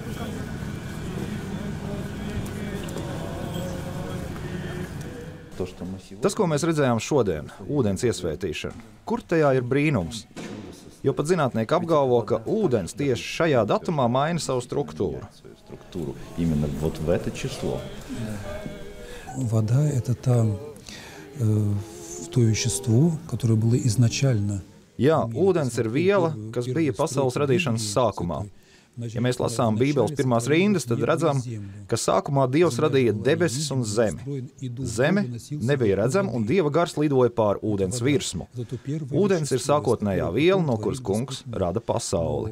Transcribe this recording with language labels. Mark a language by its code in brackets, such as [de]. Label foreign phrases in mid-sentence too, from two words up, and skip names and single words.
[lv] Tas, ko mēs redzējām šodien, ūdens iesvētīšana, kur tajā ir brīnums? Jo pat zinātnieki apgalvo, ka ūdens tieši šajā datumā maina savu struktūru. [ru] Вода – это то вещество, которое было изначально. [lv] Jā, ūdens ir viela, kas bija pasaules radīšanas sākumā. Ja mēs lasām Bībeles pirmās rindas, tad redzam, ka sākumā Dievs radīja debesis un zemi. Zeme nebija redzama, un Dieva gars lidoja pār ūdens virsmu. Ūdens ir sākotnējā viela, no kuras Kungs rada pasauli.